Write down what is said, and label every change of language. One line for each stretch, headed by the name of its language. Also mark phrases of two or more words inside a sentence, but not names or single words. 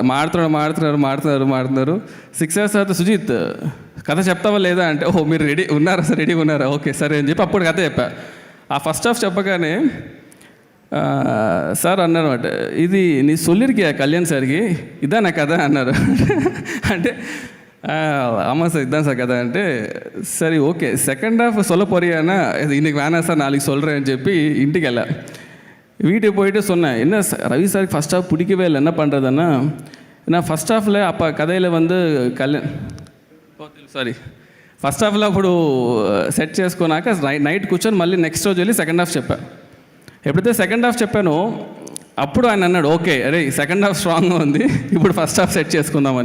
Telugu: మాడుతున్నారు 6 hours తర్వాత సుజిత్ కథ చెప్తావా లేదా అంటే, ఓహో మీరు రెడీగా ఉన్నారా, ఓకే సరే అని చెప్పి అప్పుడు కథ చెప్పా. ఆ
English: first half
Telugu: చెప్పగానే సార్ అన్నారు అనమాట,
Tamil: இது நீ சொல்லிருக்கியா கல்யாண் சாருக்கு,
Telugu: ఇదా నా కథ అన్నారు. అంటే
Tamil: ஆமாம் சார் இதுதான் சார் கதை
Telugu: అంటే సరే ఓకే
English: second half
Tamil: சொல்ல போறியானா இன்னைக்கு வேணாம் சார் நாளைக்கு சொல்கிறேன்னு
Telugu: చెప్పి ఇంటికి వెళ్ళా.
Tamil: வீட்டுக்கு போயிட்டு சொன்னேன், என்ன ரவி சாருக்கு
English: first half
Tamil: பிடிக்கவே இல்லை, என்ன பண்ணுறதுன்னா நான்
English: first half-lo
Telugu: அப்போ కథలో
English: first half-lo
Telugu: అప్పుడు సెట్ చేసుకున్నాక నైట్ కూర్చొని మళ్ళీ నెక్స్ట్ రోజు వెళ్ళి
English: second half
Telugu: చెప్పా. ఎప్పుడైతే
English: second half
Telugu: చెప్పానో అప్పుడు ఆయన అన్నాడు, ఓకే అరే
English: second half strong
Telugu: ఉంది, ఇప్పుడు
English: first half
Telugu: సెట్ చేసుకుందామని.